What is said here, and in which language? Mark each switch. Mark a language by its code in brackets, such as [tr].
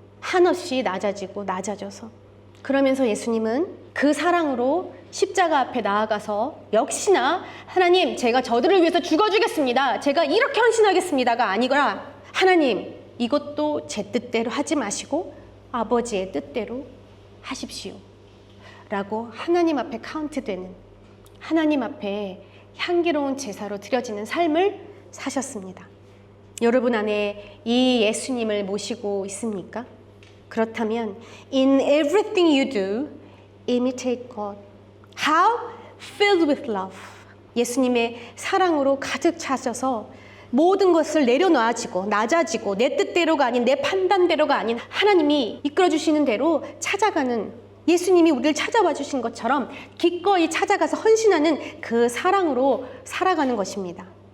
[ko] 한없이 낮아지고 낮아져서. 그러면서 예수님은 그 사랑으로 십자가 앞에 나아가서 역시나 하나님, 제가 저들을 위해서 죽어주겠습니다, 제가 이렇게 헌신하겠습니다가 아니거나, 하나님, 이것도 제 뜻대로 하지 마시고 아버지의 뜻대로 하십시오 라고 하나님 앞에 카운트되는, 하나님 앞에 향기로운 제사로 드려지는 삶을 사셨습니다. 여러분 안에 이 예수님을 모시고 있습니까? 그렇다면 [en] In everything you do, imitate God. How? Filled with love. [ko] 예수님의 사랑으로 가득 차셔서 모든 것을 내려놔지고 낮아지고 내 뜻대로가 아닌 내 판단대로가 아닌 하나님이 이끌어주시는 대로 찾아가는, 예수님이 우리를 찾아와 주신 것처럼 기꺼이 찾아가서 헌신하는 그 사랑으로 살아가는 것입니다.